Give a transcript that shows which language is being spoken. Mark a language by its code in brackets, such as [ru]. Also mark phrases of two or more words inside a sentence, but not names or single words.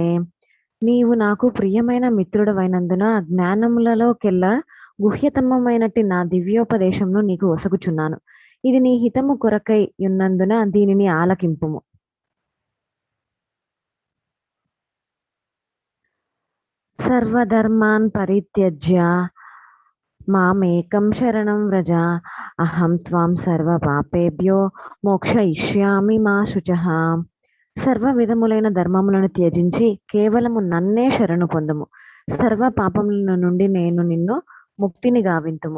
[te] నీవు నాకు ప్రియమైన మిత్రుడవైనందున జ్ఞానములలోకెల్లా గుహ్యతమమైనట్టి నా దివ్యోపదేశంను నీకు ఒసగుచున్నాను. ఇది నీ హితము కొరకై ఉన్నందున దీనిని ఆలకింపుము. [sa] సర్వధర్మాన్ పరిత్యజ్య మామేకం శరణం వ్రజ అహం త్వాం సర్వ పాపేభ్యో మోక్షయిష్యామి మా శుచః. [te] సర్వ విధములైన ధర్మములను త్యజించి కేవలము నన్నే శరణు పొందుము. సర్వ పాపముల నుండి నేను నిన్ను ముక్తిని గావింతుము.